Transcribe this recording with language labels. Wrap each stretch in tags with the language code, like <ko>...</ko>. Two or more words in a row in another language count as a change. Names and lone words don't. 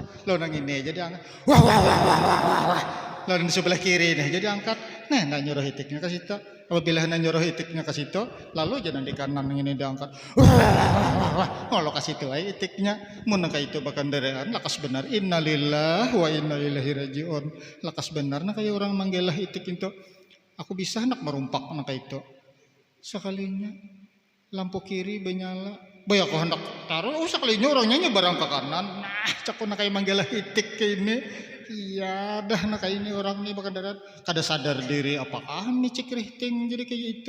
<bjn>Lo nang ini jadi angkat. Wah. Lalu di sebelah kiri nih jadi angkat. Nah, nggak nyuruh itiknya ke situ. Apabila hendak nyuruh itiknya ke situ, lalu jangan di kanan ini diangkat. Kalau ke situ ay itiknya. Mun kayak itu bakandaraan lakas benar.</bjn> <ar>إنا لله وإنا إليه راجعون.</ar> <bjn>Lakas benar nah kayak orang manggelah itik itu. Aku bisa hendak merumpak nah kayak itu. Sekalinya lampu kiri benyala. Boy aku hendak taruh, sekalinya orangnya barang ke kanan. Nah, cakap nak kayak manggelah itik kayak ini. Iya, dah nak kayak ini orang ini bakandaraan kada sadar diri apakah micik rihting jadi kayak itu.</bjn>